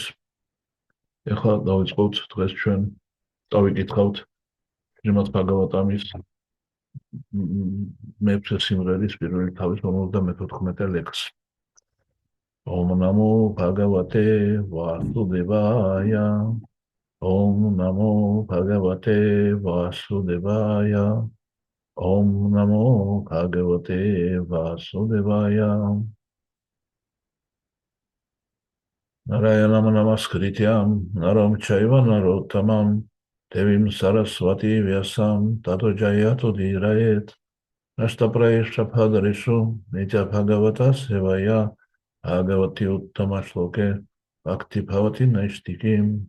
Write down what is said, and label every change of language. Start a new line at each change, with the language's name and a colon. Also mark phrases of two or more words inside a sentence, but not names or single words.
Georgian: ეხლა დავიწყოთ დღეს ჩვენ დავიკითხავთ ჟემათ ბაგავატამის მეექვსე სიმღერის პირველი თავის 54 ლექსი.
Sanskrit: ॐ नमो भगवते वासुदेवाय, ॐ नमो भगवते वासुदेवाय, ॐ नमो भगवते वासुदेवाय, ომ ნამო ბაგავატე ვასუდევაია. नारायणं नमस्कृत्यं नरं चैव नरोत्तमम् देवीं सरस्वतीं व्यासं ततो जयमुदीरयेत् नष्टप्रायेषु अभद्रेषु नित्यं भागवतसेवया भगवति उत्तमश्लोके भक्तिर्भवति नैष्ठिकी.